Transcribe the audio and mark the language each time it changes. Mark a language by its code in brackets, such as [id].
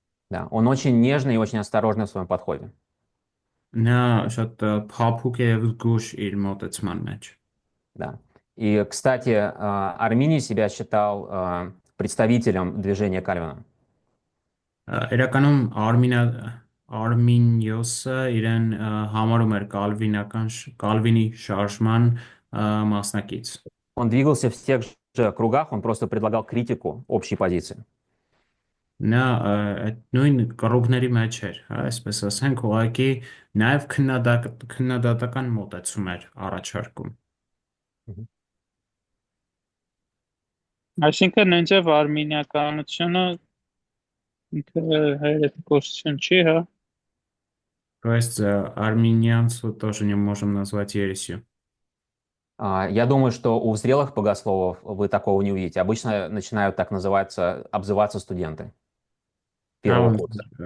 [ru] Да, он очень нежный и очень осторожный в своем подходе. [hy] Նա շատ փափուկ է եւ զգուշ իր մոտեցման մեջ։ [ru] Да. И, кстати, Арминий себя считал представителем движения Кальвина. [hy] Իրականում Արմինիոսը իրեն համարում էր Կալվինի շարժման մասնակից։ [ru] Он двигался в тех же кругах, он просто предлагал критику общей позиции. [hy] Նա այդ նույն կռուգների մեջ էր, այսպես ասենք, ուղղակի նաև քննադատական մոտեցում էր առաջարկում։ Այսինքն նույնիսկ արմենիականությունը ինքը հերետիկոսություն չի, հա։ [ru] То есть армinianцу тоже не можем назвать ересью. Я думаю, что у зрелых богословов вы такого не увидите. Обычно начинают так обзываться студенты первого курса.